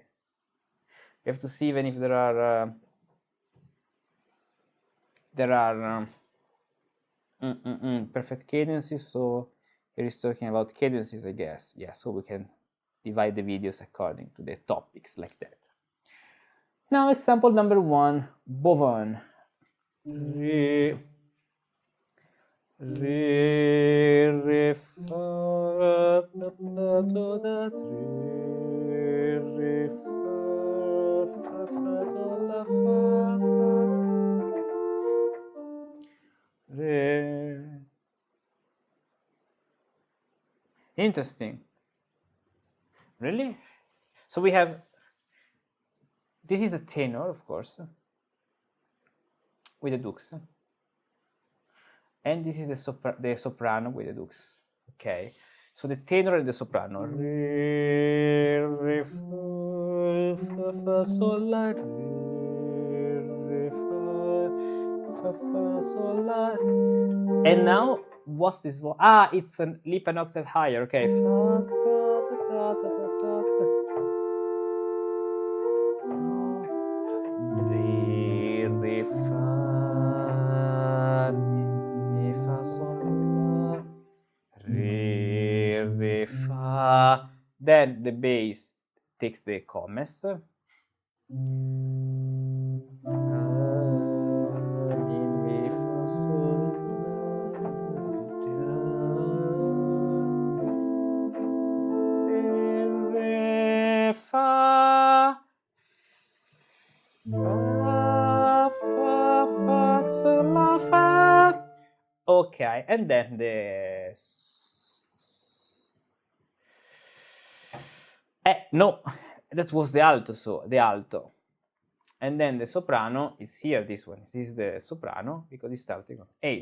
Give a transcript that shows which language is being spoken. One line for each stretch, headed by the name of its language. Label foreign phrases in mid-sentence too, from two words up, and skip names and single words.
English: We have to see even if there are perfect cadences, so here is talking about cadences, I guess. Yeah, so we can divide the videos according to the topics like that. Now, example number 1, Bovan. Re, re, fa, do, da, re, fa, do, la, fa. Re. Interesting. Really? So we have, this is a tenor, of course, with the dux, and this is the soprano with the dux. Okay, so the tenor and the soprano. Re, re, fa, sol, la, re, fa, sol, la. And now, what's this voice? Ah, it's a leap an octave higher. Okay. Fa, da, da, da, da, da. Re, fa, mi, fa, sol, la. Re, fa. Then the bass takes the comes. Mi, fa, sol, re, fa, sol, la, fa. Okay, and then the no, that was the alto, so the alto. And then the soprano is here, this one. This is the soprano because it's starting on A.